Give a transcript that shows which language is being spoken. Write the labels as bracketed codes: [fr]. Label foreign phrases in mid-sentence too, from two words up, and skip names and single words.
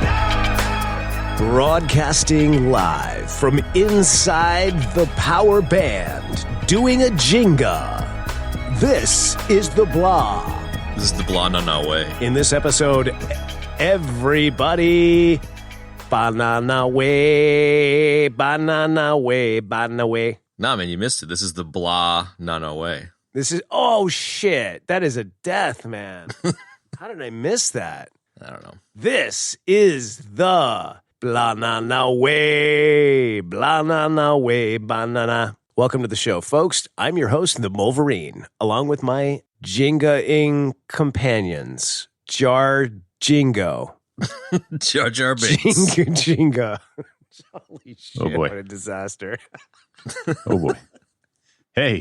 [en] Broadcasting live from inside the power band, doing a Jenga. This is the Blah. This is the Ba-na-na-wayyy. In this episode, everybody, Ba-na-na-wayyy, Ba-na-na-wayyy, Ba-na-na-wayyy. Nah, man, you missed it. This is the Blah-na-na-wayyy. This is, oh shit, that is a death, man. How did I miss that? I don't know. This is the Ba-na-na-wayyy, Ba-na-na-wayyy, Ba-na-na. Welcome to the show, folks. I'm your host, the Wolverine, along with my Jenga-ing companions, Jar Jingo. Jar Jar Binks. Jenga. Holy shit, Oh boy. what a disaster. Oh boy. Hey.